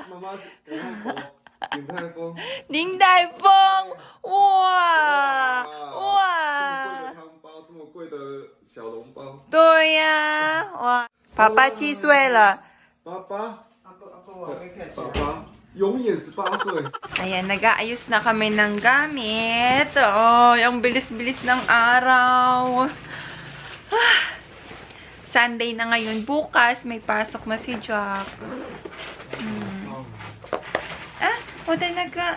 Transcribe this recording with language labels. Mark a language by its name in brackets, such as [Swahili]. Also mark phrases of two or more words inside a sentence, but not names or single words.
[Chinese] 妈妈，赶快走，鼎泰丰。林泰峰，哇，这么贵的小笼包。对呀，哇，爸爸7岁了。爸爸永远18岁。 [Filipino] Ayan, nag-aayos na kami ng gamit. Oh, yung bilis-bilis ng araw. Sunday na ngayon. Bukas, may pasok na si Jack. O talaga.